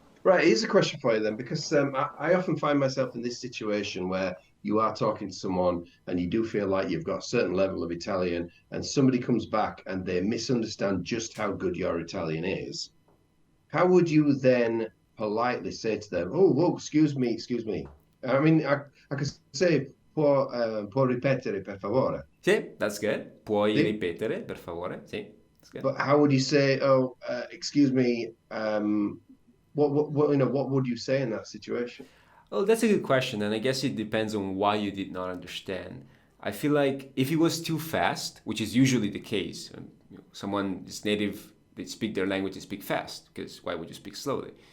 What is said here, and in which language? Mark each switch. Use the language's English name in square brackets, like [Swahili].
[English] Right, here's a question for you then, because I often find myself in this situation where you are talking to someone and you do feel like you've got a certain level of Italian, and somebody comes back and they misunderstand just how good your Italian is. How would you then politely say to them, "Oh, whoa, excuse me"? I mean, I could say, [Italian] può ripetere per favore? Sì, [English] that's good. [Italian] Puoi [English] Sì? [Italian] ripetere, per favore? Sì, [English] that's good. But how would you say, "Oh, excuse me"? What would you say in that situation? Well, that's a good question, and I guess it depends on why you did not understand. I feel like if it was too fast, which is usually the case, someone is native, they speak their language, they speak fast, because why would you speak slowly?